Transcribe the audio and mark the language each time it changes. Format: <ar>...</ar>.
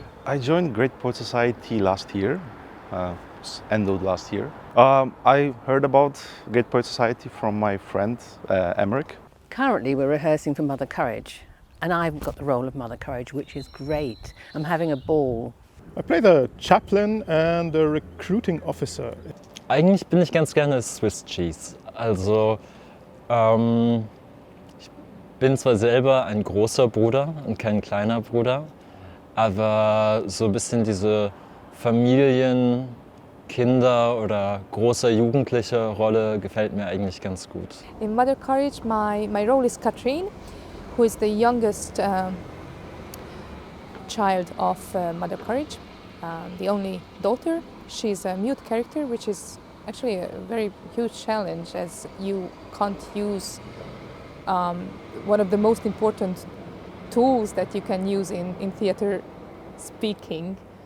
<en>I joined Great Poets Society last year, end of last year. I heard about Great Poets Society from my friend Emmerich. Currently we're rehearsing for Mother Courage, and I've got the role of Mother Courage, which is great. I'm having a ball. I play the chaplain and the recruiting officer.</en> <de>Eigentlich bin ich ganz gerne Swiss Cheese. Also ich bin zwar selber ein großer Bruder und kein kleiner Bruder, aber so ein bisschen diese Familien, Kinder oder großer jugendliche Rolle gefällt mir eigentlich ganz gut.</de> <en>In Mother Courage, my role is Katrine, who is the youngest child of Mother Courage, the only daughter. She's a mute character, which is actually a very huge challenge, as you can't use one of the most important tools that you can use in theatre, speaking.</en>